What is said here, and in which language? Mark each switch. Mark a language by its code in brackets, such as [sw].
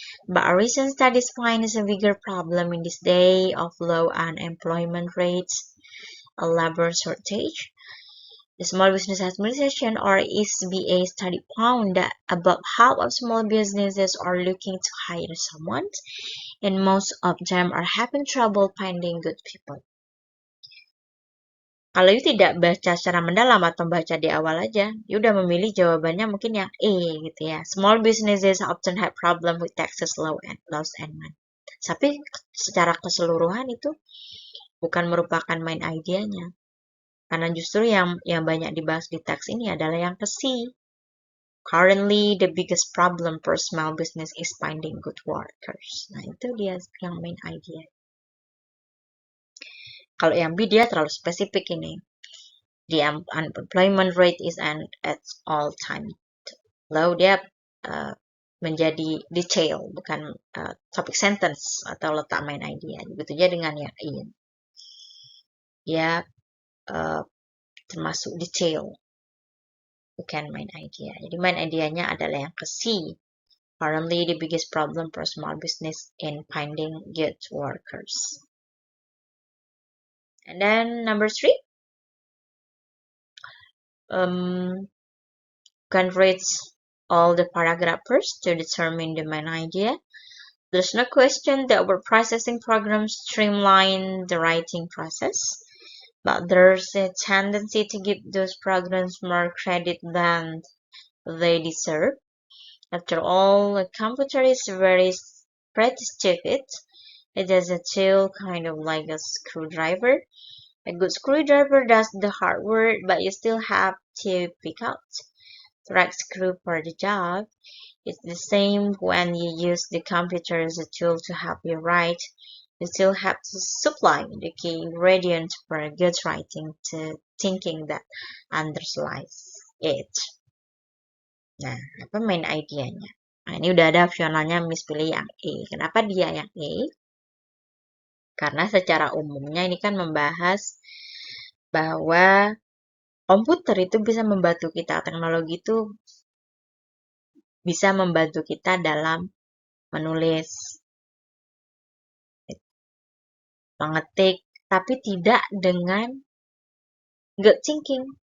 [en] But a recent study finds a bigger problem in this day of low unemployment rates, a labor shortage. The Small Business Administration, or SBA, study found that about half of small businesses are looking to hire someone, and most of them are having trouble finding good people. [id] Kalau you tidak baca secara mendalam atau baca di awal aja, you udah memilih jawabannya mungkin yang A gitu ya. [en] Small businesses often have problem with taxes, laws and money. [id] Tapi secara keseluruhan itu bukan merupakan main idea-nya. Karena justru yang banyak dibahas di teks ini adalah yang ke C. [en] Currently, the biggest problem for small business is finding good workers. [id] Nah, itu dia yang main idea. Kalau yang B, dia terlalu spesifik ini. [en] The unemployment rate is at all-time low. [id] Dia menjadi detail, bukan topic sentence atau letak main idea. Begitu aja dengan yang ini. Ya, termasuk detail, bukan main idea. Jadi main idea-nya adalah yang ke C. [en] Currently, the biggest problem for small business in finding good workers. And then number 3, can read all the paragraphs to determine the main idea. There's no question that word processing programs streamline the writing process, but there's a tendency to give those programs more credit than they deserve. After all, a computer is very pretty stupid. It is a tool kind of like a screwdriver. A good screwdriver does the hard work, but you still have to pick out the right screw for the job. It's the same when you use the computer as a tool to help you write. You still have to supply the key ingredients for good writing to thinking that underlies it. [id] Nah, apa main idenya? Nah, ini udah ada opsionalnya Miss pilih yang E. Kenapa dia yang E? Karena secara umumnya ini kan membahas bahwa komputer itu bisa membantu kita, teknologi itu bisa membantu kita dalam menulis, mengetik, tapi tidak dengan good thinking.